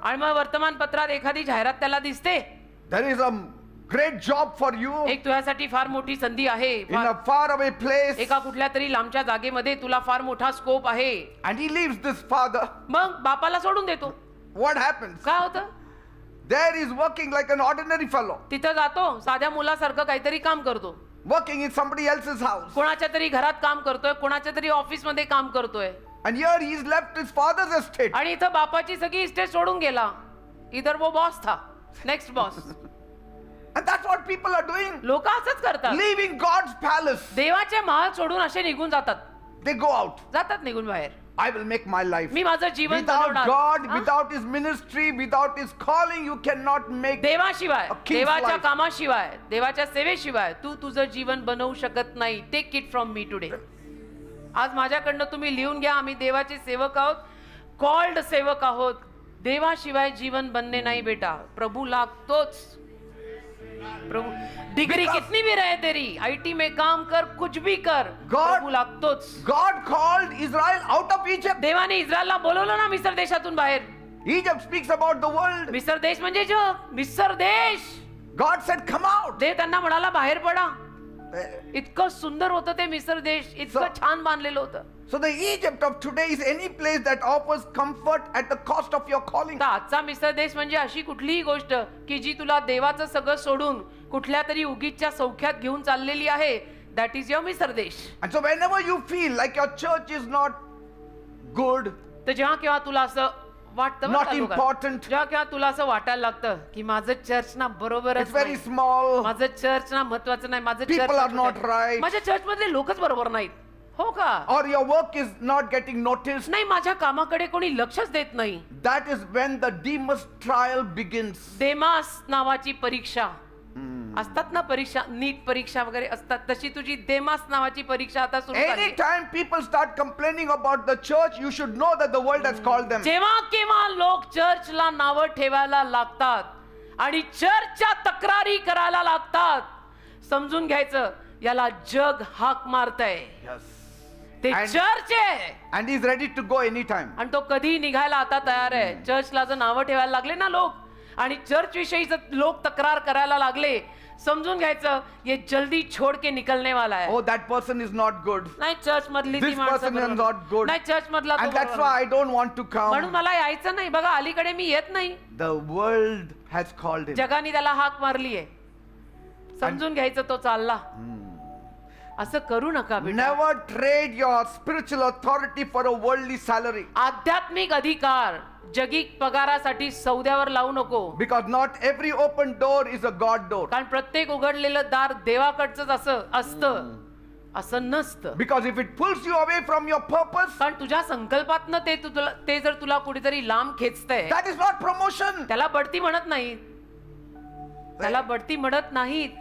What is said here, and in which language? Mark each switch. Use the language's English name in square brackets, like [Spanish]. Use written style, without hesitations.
[Marathi] आणि मग वर्तमानपत्रात एखादी जाहिरात त्याला दिसते, [English] There is a great job for you [Marathi] एक तुझ्यासाठी फार मोठी संधी आहे, [English] in a faraway place. [Marathi] एका कुठल्या तरी लांबच्या जागेमध्ये तुला फार मोठा स्कोप आहे. [English] And he leaves this father. [Marathi] मग बापाला सोडून देतो. [English] What happens? [Marathi] काय होतं? [English] There he is working like an ordinary fellow, [Marathi] तिथं जातो, साध्या मुलासारखं काहीतरी काम करतो, [English] working in somebody else's house. [Marathi] कोणाच्या तरी घरात काम करतोय, कोणाच्या तरी ऑफिस मध्ये काम करतोय. [English] And here he is left his father's estate. [Marathi] आणि इथं बापाची सगळी इस्टेट सोडून गेला. [Hindi] इधर वो बॉस था, next boss. [English] And that's what people are doing. [Marathi] लोक असंच करतात, [English] Leaving God's palace. [Marathi] देवाचे महाल सोडून असे निघून जातात, [English] They go out. [Marathi] जातात निघून बाहेर. [English] I will make my life. [Marathi] मी माझं जीवन [English] Without [Marathi] बनवणार. [English] God, [Marathi] हा? [English] without his ministry, without his calling, you cannot make. [Marathi] देवाशिवाय, [English] A king's [Marathi] देवाच्या [English] life. [Marathi] कामाशिवाय, देवाच्या सेवेशिवाय तू तुझं जीवन बनवू शकत नाही. [English] Take it from me today. [Marathi] आज माझ्याकडनं तुम्ही लिहून घ्या, आम्ही देवाचे सेवक आहोत, कॉल्ड सेवक आहोत. देवाशिवाय जीवन बनणे नाही बेटा. प्रभू लागतोच. प्रभू डिग्री [English] Because- [Hindi] कितनी भी रहे तेरी, आईटी में काम कर, कुछ भी कर, [English] God- [Marathi] प्रभू लागतोच. [English] God called Israel out of Egypt. [Marathi] देवाने इस्रायलला बोलवलं ना मिस्र देशातून बाहेर. [English] Egypt speaks about the world. [Marathi] मिस्र देश म्हणजे जग, मिस्र देश. [English] God said, come out. [Marathi] देव त्यांना म्हणाला बाहेर पडा. इतकं सुंदर होतं ते मिस्र देश, इतकं [English] So- [Marathi] छान बांधलेलं होतं. [English] So the Egypt of today is any place that offers comfort at the cost of your calling. [Marathi] तर आजचा मिस्र देश म्हणजे अशी कुठलीही गोष्ट की जी तुला देवाचं सगळं सोडून कुठल्या तरी उगीचच्या सौख्यात घेऊन चाललेली आहे. [English] That is your मिस्र देश. And so whenever you feel like your church is not good, [Marathi] तर जेव्हा केव्हा तुला असं वाटतं बरं [English] not [Marathi] का लोकांना, [English] important, [Marathi] जेव्हा केव्हा तुला असं वाटायला लागतं की माझं चर्च ना बरोबरच [English] it's very [Marathi] नाही, [English] small, [Marathi] माझं चर्च ना महत्वाचं नाही, माझं [English] People [Marathi] church [English] are not right. [Marathi] माझ्या चर्च मधले लोकच बरोबर नाहीत. हो का? [English] or your work is not getting noticed, [Marathi] नाही, माझ्या कामाकडे कोणी लक्षच देत नाही. [English] that is when the Demas trial begins. [Marathi] देमास नावाची परीक्षा असतात ना, परीक्षा, नीट परीक्षा वगैरे असतात, तशी तुझी देमास नावाची परीक्षा आता सुरू झाली. [English] Anytime people start complaining about the church, you should know that the world has called them. [Marathi] जेव्हा केव्हा लोक चर्चला नावं ठेवायला लागतात आणि चर्चच्या तक्रारी करायला लागतात, समजून घ्यायचं याला जग हाक मारतंय. [English] Yes. [Marathi] ते [English] And- [Marathi] चर्च आहे [English] And he's ready to go anytime. [Marathi] आणि तो कधी निघायला आता तयार आहे. चर्चला जर नावं ठेवायला लागले ना लोक आणि चर्च विषयी जर लोक तक्रार करायला लागले, समजून घ्यायचं [Hindi] ये जल्दी छोड़ के निकलने वाला है. [English] Oh, that person is not good. [Marathi] नाही, चर्च मधली ती [English] This [Marathi] माणसं [English] person is [Marathi] बरोबर [English] not good. [Marathi] नाही, चर्च मधला तो [English] And that's [Marathi] बरोबर [English] why I don't want to [Marathi] म्हणून [English] come. [Marathi] मला यायचं नाही. बघा, अलीकडे मी येत नाही. [English] The world has called him. [Marathi] जगाने त्याला हाक मारली आहे. समजून घ्यायचं तो चालला. असं करू नका बेटा. [English] Never trade your spiritual authority for a worldly salary. [Marathi] आध्यात्मिक अधिकार जगिक पगारासाठी सौद्यावर लावू नको. [English] Because not every open door is a God door. [Marathi] कारण प्रत्येक उघडलेलं दार देवाकडचंच असतं असं नसतं. [English] Because if it pulls you away from your purpose, [Marathi] कारण तुझ्या संकल्पातनं ते जर तुला कुठेतरी लांब खेचतंय, [English] that is not promotion. [Marathi] त्याला बढती म्हणत नाही. त्याला बढती म्हणत नाहीत.